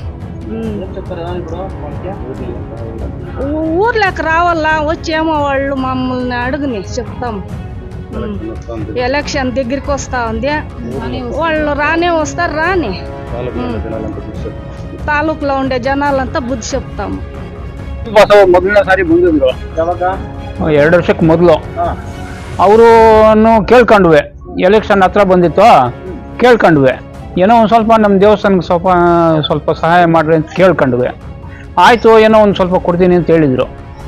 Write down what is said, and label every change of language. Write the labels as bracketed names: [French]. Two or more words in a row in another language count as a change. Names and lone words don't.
[Telugu] ఊర్లోకి రావాలా, వచ్చేమో వాళ్ళు మమ్మల్ని అడుగుని చెప్తాం. ఎలక్షన్ దగ్గరికి వస్తా ఉంది, వాళ్ళు రానే వస్తారు. రాని ತಾಲೂಕುలో ఉండే జనాలంతా ಬುದ್ಧಿ చెప్తాము. [Kannada] ಮೊದಲನೇ ಸಾರಿ ಬಂದಿದ್ರು 2 ವರ್ಷಕ್ಕೆ ಮೊದಲು. ಅವರು ಕೇಳ್ಕೊಂಡ್ವೆ, ಎಲೆಕ್ಷನ್ ಹತ್ರ ಬಂದಿತ್ತು, ಕೇಳ್ಕೊಂಡ್ವೆ ಏನೋ ಒಂದು ಸ್ವಲ್ಪ ನಮ್ಮ ದೇವಸ್ಥಾನಕ್ಕೆ ಸ್ವಲ್ಪ ಸಹಾಯ ಮಾಡ್ರಿ ಅಂತ ಕೇಳ್ಕೊಂಡ್ವೆ. ಆಯಿತು, ಏನೋ ಒಂದು ಸ್ವಲ್ಪ ಕೊಡ್ತೀನಿ ಅಂತ ಹೇಳಿದರು.